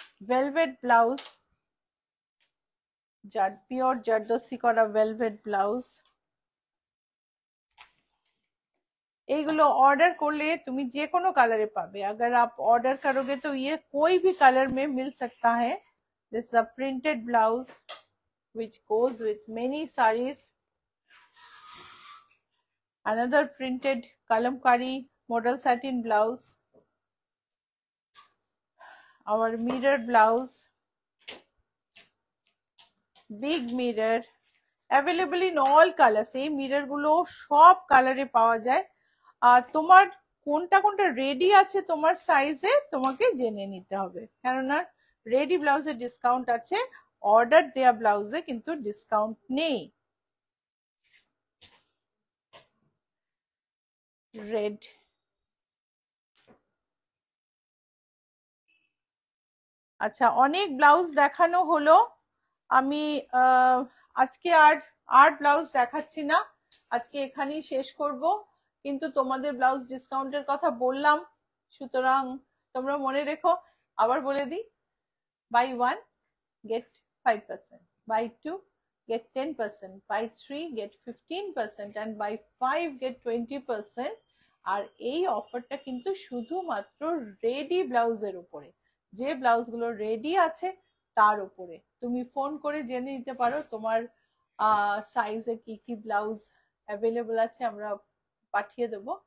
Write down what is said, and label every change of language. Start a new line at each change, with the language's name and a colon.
Bangla: Velvet blouse, pure zardozi করা velvet blouse. এইগুলো order করলে তুমি যে কোনো কালারে পাবে।
Hindi: अगर आप ऑर्डर करोगे तो ये कोई भी कलर में मिल सकता है।
English: This is a printed blouse which goes with many sarees. Another printed kalamkari model satin blouse. Our mirror blouse, big mirror, available in all colors.
Bangla: এই মিরর গুলো সব কালারে পাওয়া যায়। আর তোমার কোনটা কোনটা রেডি আছে তোমার সাইজে তোমাকে জেনে নিতে হবে, কেননা রেডি ব্লাউজে ডিসকাউন্ট আছে, অর্ডার দেয়া ব্লাউজে কিন্তু ডিসকাউন্ট নেই। রেড, আচ্ছা অনেক ব্লাউজ দেখানো হলো, আমি আজকে আর ব্লাউজ দেখাচ্ছি না, আজকে এখানেই শেষ করব। কিন্তু তোমাদের ব্লাউজ ডিসকাউন্টের কথা বললাম, সুতরাং তোমরা মনে রেখো। আবার বলে দিই,
English: Buy 1 get 5%, buy 2 get 10%, buy 3 get 15%, and buy 5 get 20%।
Bangla: আর এই অফারটা কিন্তু শুধুমাত্র রেডি ব্লাউজের উপরে, যে ব্লাউজগুলো রেডি আছে তার উপরে। তুমি ফোন করে জেনে নিতে পারো তোমার সাইজে কি কি ব্লাউজ অ্যাভেলেবল আছে, আমরা পাঠিয়ে দেব।